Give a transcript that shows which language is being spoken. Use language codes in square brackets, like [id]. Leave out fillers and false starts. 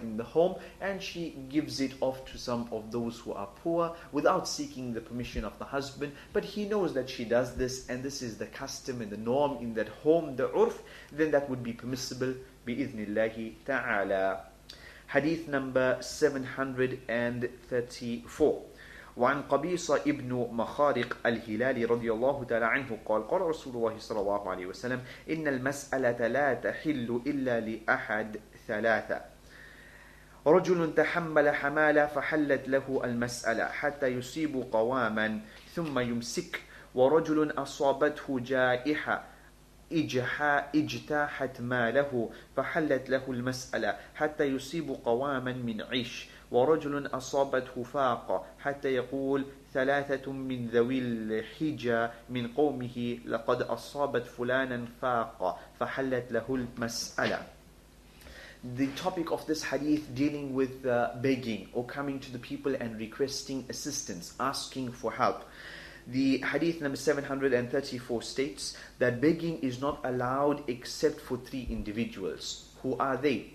[en] in the home, and she gives it off to some of those who are poor without seeking the permission of the husband, but he knows that she does this and this is the custom and the norm in that home, the urf, then that would be permissible [ar] bi'idhnillahi ta'ala. [en] Hadith number 734. [ar] وعن قبيصة ابن مخارق الهلالي رضي الله تعالى عنه قال قال رسول الله صلى الله عليه وسلم إن المسألة لا تحل إلا لأحد ثلاثة. رجل تحمل حمالة فحلت له المسألة حتى يصيب قواما ثم يمسك. ورجل أصابته جائحة اجتاحت ماله فحلت له المسألة حتى يصيب قواما من عيش. ورجل أصابته فاقة حتى يقول ثلاثة من ذوي الحجة من قومه لقد أصابت فلانا فاقة فحلت له المسألة. [en] The topic of this hadith dealing with begging or coming to the people and requesting assistance, asking for help. The hadith number 734 states that begging is not allowed except for three individuals. Who are they?